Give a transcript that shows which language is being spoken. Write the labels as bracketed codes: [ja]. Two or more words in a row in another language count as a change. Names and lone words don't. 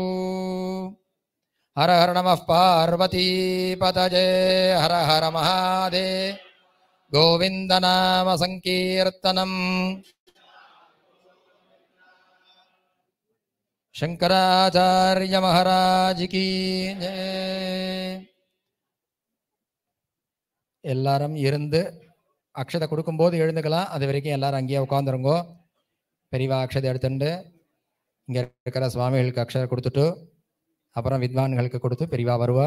[sa] हर हर नमः पार्वती पतये हर हर महादेव गोविन्द नाम संकीर्तनम् [hi] शंकराचार्य महाराज की जय [ta] எல்லாரும் இருந்து அக்ஷதை கொடுக்கும்போது எழுந்துக்கலாம். அது வரைக்கும் எல்லாரும் அங்கேயே உட்காந்துருங்கோ. பெரியவா அக்ஷதை எடுத்துட்டு இங்கே இருக்கிற சுவாமிகளுக்கு அக்ஷதை கொடுத்துட்டு அப்புறம் வித்வான்களுக்கு கொடுத்து பெரியவா வருவா.